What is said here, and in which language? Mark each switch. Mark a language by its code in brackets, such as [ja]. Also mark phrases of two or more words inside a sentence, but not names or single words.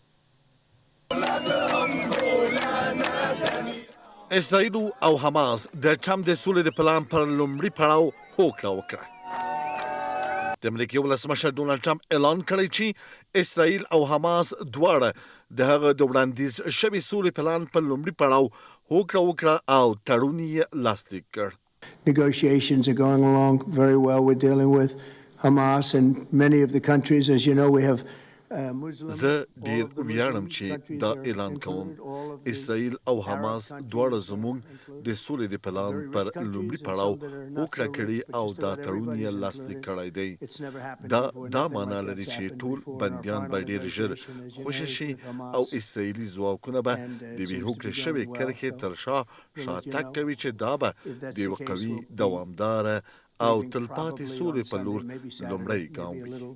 [ps] اسرائیل او حماس د ټرمپ د سولې د پلان پر لومړي پړاو هوکړه وکړه. د امریکا ولسمشر ډونالډ ټرمپ اعلان کړی چې اسرائیل او حماس دواړه د هغه د وړاندیز شوي سولې پلان پر لومړي پړاو هوکړه وکړه او تړون یې لاسلیک کړ. [en] Negotiations are going along very well. We're dealing with Hamas and many of the countries, as you know, we have [ps] زه ډیر ویاړم چې دا اعلان کوم. اسرائیل او حماس دواړه زموږ د سولې د پلان پر لومړي پړاو هوکړه کړې او دا تړون یې لاسلیک کړی دی. دا معنا لري چې ټول بندیان به ډیر ژر خوشي شي او اسرائیلي ځواکونه به د یوې هوکړې شوې کرښې تر شا شاتګ کوي چې دا به د یوه قوي، دوامداره او تلپاتې سولې په لور لومړی ګام وي.